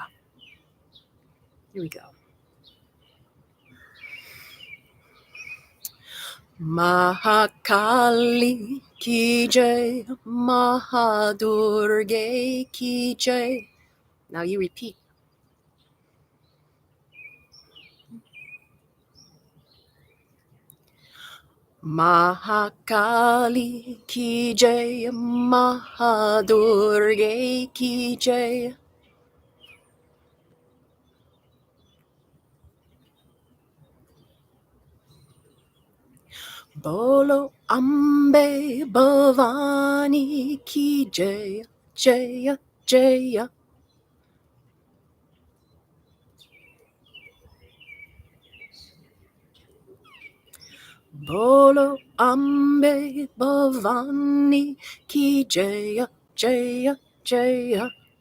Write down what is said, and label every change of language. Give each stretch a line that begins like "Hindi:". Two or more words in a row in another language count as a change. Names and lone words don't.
English: Here we go.
Hindi: महाकाली की जय, महादुर्गा की जय.
English: Now you repeat.
Hindi: महाकाली की जय, महादुर्गा की जय. बोलो अम्बे भवानी की जय, जय जय. बोलो अम्बे भवानी की जय जय जय.